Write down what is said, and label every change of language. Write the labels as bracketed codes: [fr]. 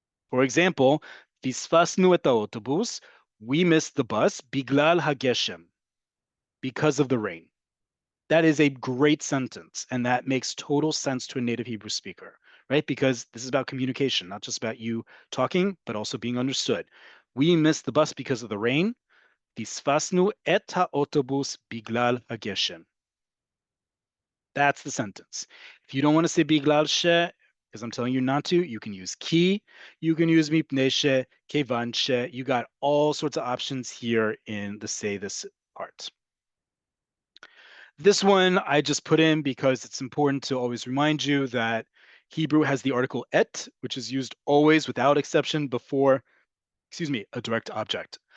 [en] For example, [he] Fisfasnu et autobus, [en] we missed the bus, [he] biglal hageshem, [en] because of the rain. That is a great sentence, and that makes total sense to a native Hebrew speaker, right? Because this is about communication, not just about you talking, but also being understood. We missed the bus because of the rain. [he] פספסנו את האוטובוס בגלל הגשם. [en] That's the sentence. If you don't want to say בגלל ש, because I'm telling you not to, you can use כי, you can use מפני ש, כיוון ש. You got all sorts of options here in the say this part. This one I just put in because it's important to always remind you that Hebrew has the article et, which is used always without exception before, excuse me, a direct object.